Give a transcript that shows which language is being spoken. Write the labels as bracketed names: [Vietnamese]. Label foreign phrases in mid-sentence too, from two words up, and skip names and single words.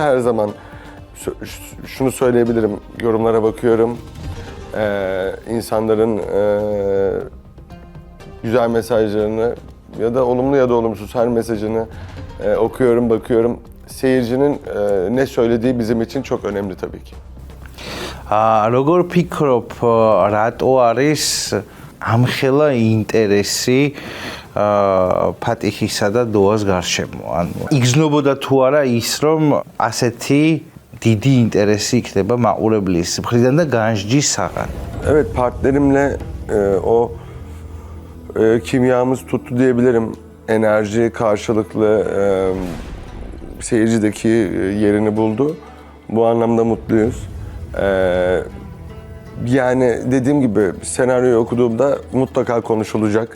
[Turkish] Her zaman şunu söyleyebilirim, yorumlara bakıyorum. İnsanların güzel mesajlarını ya da olumlu ya da olumsuz her mesajını okuyorum, bakıyorum. Seyircinin ne söylediği bizim için çok önemli tabii ki. [Georgian] Როგორ ფიქრობ, რატო არის ამხელა ინტერესი ფატიხისა და დოას გარშემო? ანუ იგრძნობოდა თუ არა ის, რომ ასეთი დიდი ინტერესი იქნება მაყურებლის მხრიდან და განსჯისაღან? [Turkish] Evet, partnerimle o kimyamız tuttu diyebilirim. Enerji karşılıklı seyircideki yerini buldu. Bu anlamda mutluyuz. Yani dediğim gibi senaryoyu okuduğumda mutlaka konuşulacak.